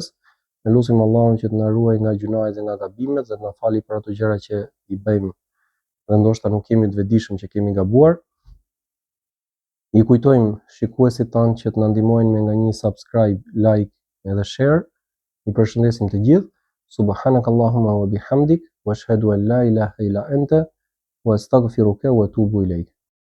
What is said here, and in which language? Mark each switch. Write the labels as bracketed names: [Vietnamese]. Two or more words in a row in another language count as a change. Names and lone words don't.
[Albanian] Ne lutem Allahun që të na ruajë nga gjunahet dhe nga gabimet dhe të na falë për ato gjëra që i bëjmë dhe ndoshta nuk kemi të vetëdijshëm që kemi gabuar. I kujtojmë shikuesit tanë që të na ndihmojnë me nga një [English] subscribe, like [Albanian] edhe share. I përshëndesim të gjithë. [Arabic] سبحانك اللهم وبحمدك وأشهد أن لا إله إلا أنت وأستغفرك وأتوب إليك.